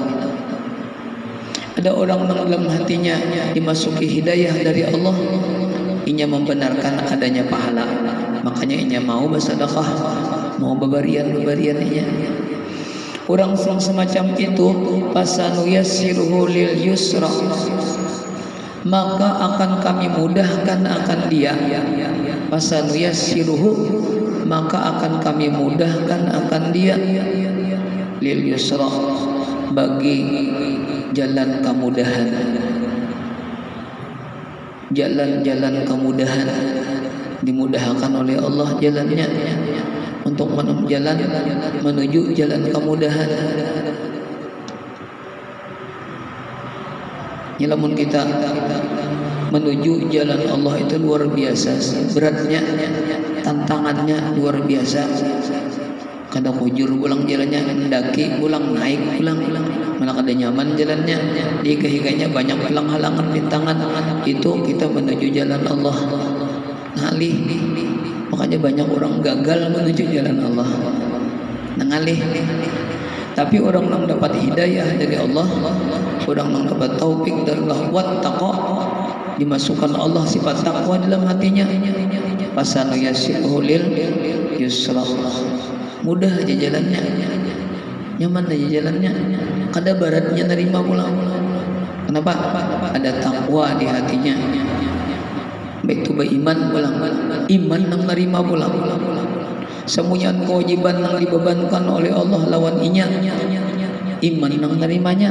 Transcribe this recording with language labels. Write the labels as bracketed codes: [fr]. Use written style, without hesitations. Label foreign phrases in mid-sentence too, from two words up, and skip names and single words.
[bjn] Ada orang yang dalam hatinya dimasuki hidayah dari Allah, inya membenarkan adanya pahala, makanya inya mau bersedekah, mau babarian inya. [id] Orang semacam itu, [ar] fasanu yassiruhu lil yusra, [id] maka akan kami mudahkan akan dia. [ar] Fasanu yassiruhu, [id] maka akan kami mudahkan akan dia, [ar] lil yusra, [id] bagi jalan kemudahan, jalan-jalan kemudahan, dimudahkan oleh Allah jalannya untuk jalan menuju jalan kemudahan. [bjn] Lamun kita menuju jalan Allah itu luar biasa beratnya, tantangannya luar biasa. Kada kujur pulang jalannya, mendaki pulang, naik pulang, malah kada nyaman jalannya. Di kehiganya banyak halang-halangan, rintangan. Itu kita menuju jalan Allah. Ngalih, makanya banyak orang gagal menuju jalan Allah. Ngalih. [id] Tapi orang yang dapat hidayah dari Allah, orang yang dapat taufik dari Allah, wattaqa, dimasukkan Allah sifat takwa dalam hatinya. [ar] Fasanu yassiruhu lil yusra, [bjn] mudah aja jalannya, nyaman aja jalannya, kada baratnya nerima pulang. [id] Kenapa? Ada takwa di hatinya. [bjn] Baik itu beriman pulang, iman yang nerima pulang. Semuanya kewajiban yang dibebankan oleh Allah lawan inya, iman yang nerimanya.